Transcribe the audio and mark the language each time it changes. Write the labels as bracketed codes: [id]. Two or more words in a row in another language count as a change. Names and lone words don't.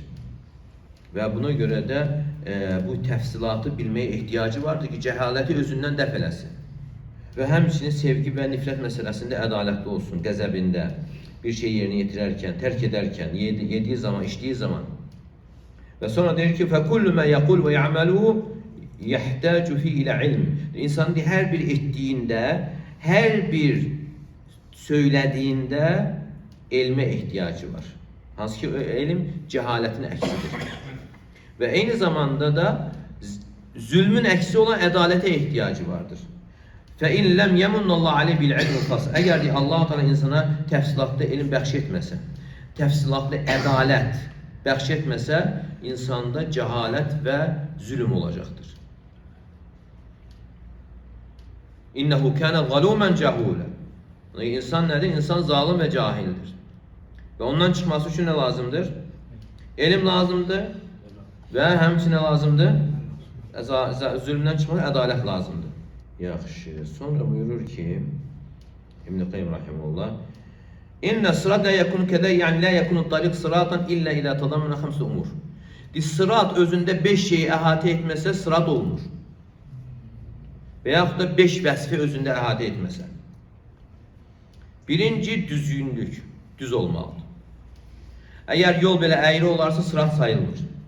[az] Və buna görə də bu təfsilatı bilməyə ehtiyacı vardır ki, cəhaləti özündən dəf eləsin. Və həmçinin sevgi və nifrət məsələsində ədalətli olsun, qəzəbində, bir şey yerinə yetirərkən, tərk edərkən, yediyi zaman, içdiyi zaman. Və sonra deyir ki, [ar] فَكُلُّ مَا يَقُلْ وَيَعْمَلُهُ يَحْتَاجُ فِي إِلَى عِلْمٍ. [az] İnsanın hər bir etdiyində, hər bir söylədiyində elmə ehtiyacı var. Hansı ki, elm cəhalətin əksidir. Və eyni zamanda da zülmün əksi olan ədalətə ehtiyacı vardır. [ar] فَاِنْ لَمْ يَمُنَّ اللّٰهُ عَلَيْهِ بِالْعِلْمِ الْخَاصِ. [az] Əgər Allah Teala insana təfsilatlı elm bəxş etməsə, təfsilatlı ədalət bəxş etməsə, insanda cəhalət və zülm olacaqdır. [ar] إنه كان ظلوما جهولا. [az] İnsan nədir? İnsan zalim və cahildir. Və ondan çıxması üçün nə lazımdır? Elm lazımdır və həmçinin lazımdır? Zülmdən çıxmaq ədalət lazımdır. Yaxşı. Sonra buyurur ki, [ar] İbn-i Qayyim rahimehullah, إن الصراط لا يكون كذا يعني لا يكون الطريق صراطا إلا إذا تضمن 5 أمور. [az] Sırat özündə 5 şeyi əhatə etməsə sırat olmur. Və yaxud da 5 vəsfi özündə əhatə etməsə. Birinci düzgünlük, düz olmalıdır. Əgər yol belə əyri olarsa sırat sayılmır.